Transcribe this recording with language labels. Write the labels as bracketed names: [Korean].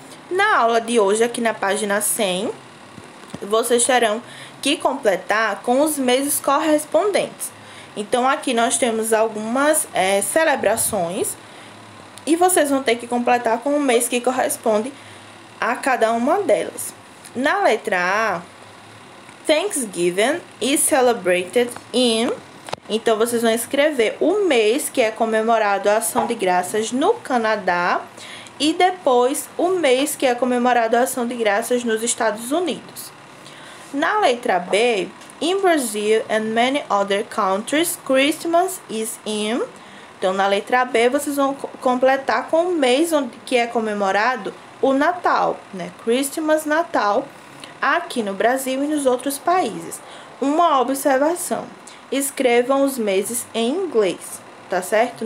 [Portuguese] Na aula de hoje, aqui na página 100, vocês terão que completar com os meses correspondentes. Então, aqui nós temos algumas celebrações e vocês vão ter que completar com o mês que corresponde a cada uma delas. Na letra A, [English] Thanksgiving is celebrated in... [Portuguese] Então, vocês vão escrever o mês que é comemorado a ação de graças no Canadá e depois o mês que é comemorado a ação de graças nos Estados Unidos. Na letra B, [English] in Brazil and many other countries, Christmas is in... [Portuguese] Então, na letra B, vocês vão completar com o mês que é comemorado o Natal, né? Christmas, Natal, aqui no Brasil e nos outros países. Uma observação: escrevam os meses em inglês, tá certo?